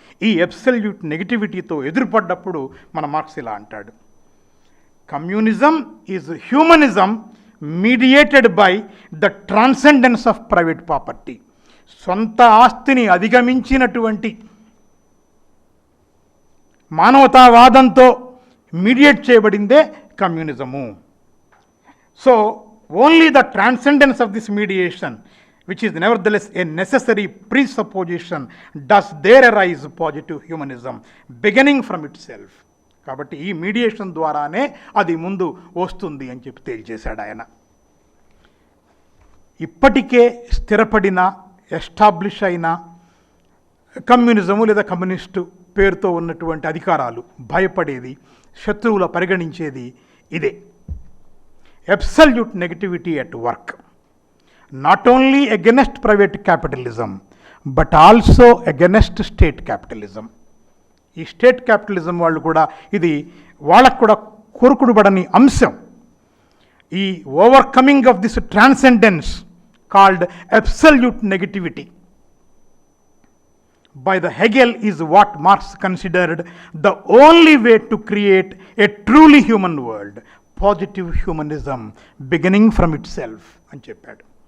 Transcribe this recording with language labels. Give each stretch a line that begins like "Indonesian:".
Telugu: ఈ అబ్సల్యూట్ నెగటివిటీతో ఎదురుపడ్డప్పుడు మన మార్క్స్ ఇలా అంటాడు,
English: Communism is humanism mediated by the transcendence of private property.
Telugu: సొంత ఆస్తిని అధిగమించినటువంటి మానవతావాదంతో మీడియేట్ చేయబడిందే communism.
English: So, only the transcendence of this mediation, which is nevertheless a necessary presupposition, does there arise positive humanism, beginning from itself.
Telugu: కాబట్టి ఈ mediation ద్వారానే అది ముందు వస్తుంది అని చెప్పి తేల్చేశాడు ఆయన. ఇప్పటికే స్థిరపడిన, ఎస్టాబ్లిష్ అయిన కమ్యూనిజము లేదా కమ్యూనిస్టు పేరుతో ఉన్నటువంటి అధికారాలు భయపడేది, శత్రువుల పరిగణించేది ఇదే.
English: Absolute negativity at work, not only against private capitalism but also against state capitalism.
Telugu: ఈ స్టేట్ క్యాపిటలిజం వాళ్ళు కూడా ఇది వాళ్ళకు కూడా కోరుకుడుబడని అంశం.
English: ఈ overcoming of this transcendence called absolute negativity by the Hegel is what Marx considered the only way to create a truly human world, positive humanism beginning from itself
Telugu: అని చెప్పాడు.